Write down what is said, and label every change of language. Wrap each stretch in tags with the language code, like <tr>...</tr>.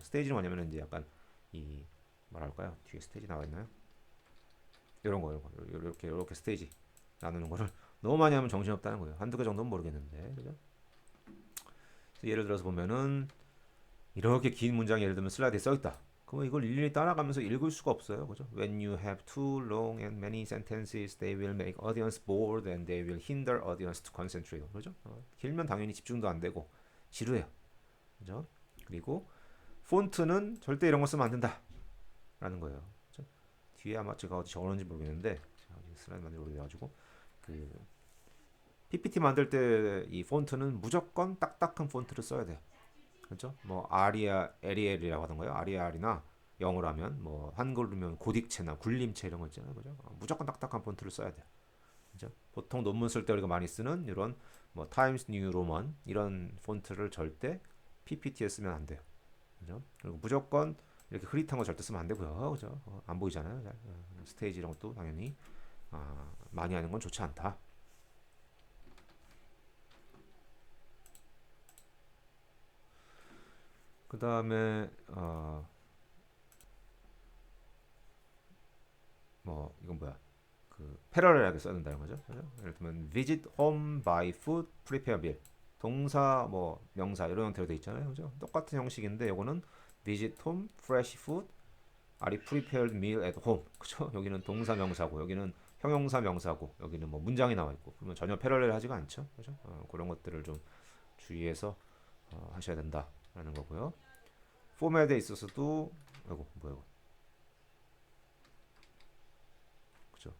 <ko>스테이지는 뭐냐면 이제 약간 이 뭐랄까요? 뒤에 스테이지 나와 있나요? 이런 거 이렇게 스테이지 나누는 거를 너무 많이 하면 정신 없다는 거예요. 한두 개 정도는 모르겠는데. 그죠? 예를 들어서 보면은 이렇게 긴 문장이 예를 들면 슬라이드에 써 있다. 그러면 이걸 일일이 따라가면서 읽을 수가 없어요. 그죠?</ko> <en>When you have too long and many sentences, they will make audience bored and they will hinder audience to concentrate.</en> <ko>그죠? 길면 당연히 집중도 안 되고 지루해요. 그죠? 그리고 폰트는 절대 이런 거 쓰면 안 된다. 라는 거예요. 그죠? 뒤에 아마 제가 어디 적어놓은지 모르겠는데 슬라이드 만들어 오래돼가지고 그 PPT 만들 때 이 폰트는 무조건 딱딱한 폰트를 써야 돼요. 그렇죠? 뭐 에리엘이라고 하던가요? 아리알이나 영어로 하면 뭐 한글로면 고딕체나 굴림체 이런 거 있잖아요. 그죠? 무조건 딱딱한 폰트를 써야 돼요. 그죠? 보통 논문 쓸 때 우리가 많이 쓰는 이런 뭐 타임스 뉴 로만 이런 폰트를 절대 PPT에 쓰면 안 돼요. 그죠? 그리고 무조건 이렇게 흐릿한 거 절대 쓰면 안 되고요. 그죠? 안 보이잖아요. 스테이지 이런 것도 당연히 많이 하는 건 좋지 않다. 그 다음에 뭐 이건 뭐야? 그 패러렐하게 써야 된다는 거죠. 그죠? 예를 들면</ko> <en>visit home by food, prepare meal.</en> <ko>동사 뭐 명사 이런 형태로 돼 있잖아요. 그죠? 똑같은 형식인데 요거는</ko> <en>visit home, fresh food, are prepared meal at home.</en> <ko>그죠? 여기는 동사 명사고 여기는 형용사 명사고 여기는 뭐 문장이 나와 있고 그러면 전혀 패러렐하지가 않죠. 그죠? 그런 것들을 좀 주의해서 하셔야 된다라는 거고요. 포맷에 있어서도 아이고 뭐야 이거 그죠?</ko>